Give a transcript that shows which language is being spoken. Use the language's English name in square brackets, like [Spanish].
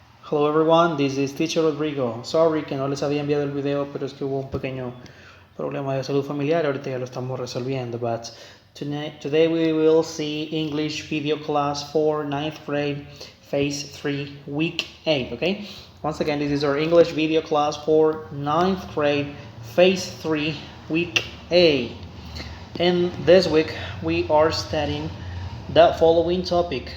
[English] Hello everyone, this is Teacher Rodrigo. [Spanish] Sorry que no les había enviado el video, pero es que hubo un pequeño problema de salud familiar, ahorita ya lo estamos resolviendo. [English] But today we will see English video class for 9th grade, Phase 3, Week 8, okay? Once again, this is our English video class for 9th grade, Phase 3, Week 8. And this week we are studying the following topic.